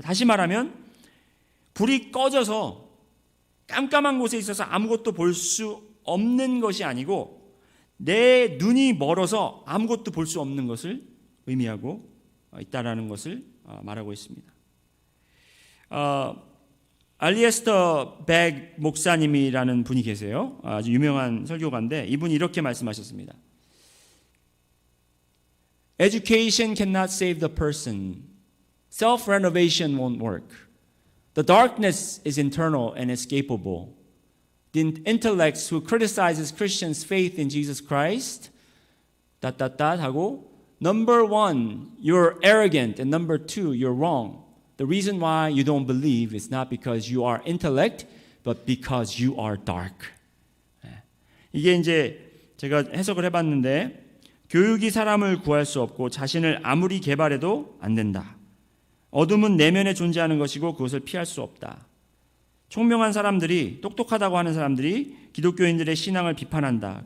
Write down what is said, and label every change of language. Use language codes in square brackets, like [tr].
[ko] 다시 말하면 불이 꺼져서 깜깜한 곳에 있어서 아무것도 볼 수 없는 것이 아니고 내 눈이 멀어서 아무것도 볼 수 없는 것을 의미하고 있다라는 것을 말하고 있습니다. 알리에스터 백 목사님이라는 분이 계세요. 아주 유명한 설교가인데 이분이 이렇게 말씀하셨습니다. [en] Education cannot save the person. Self-renovation won't work. The darkness is internal and escapable. The intellects who criticizes Christians' faith in Jesus Christ [ko] 하고 [en] Number one, you're arrogant, and number two, you're wrong. The reason why you don't believe is not because you are intellect, but because you are dark. [ko] 이게 이제 제가 해석을 해봤는데 교육이 사람을 구할 수 없고 자신을 아무리 개발해도 안 된다. 어둠은 내면에 존재하는 것이고 그것을 피할 수 없다. 총명한 사람들이, 똑똑하다고 하는 사람들이 기독교인들의 신앙을 비판한다.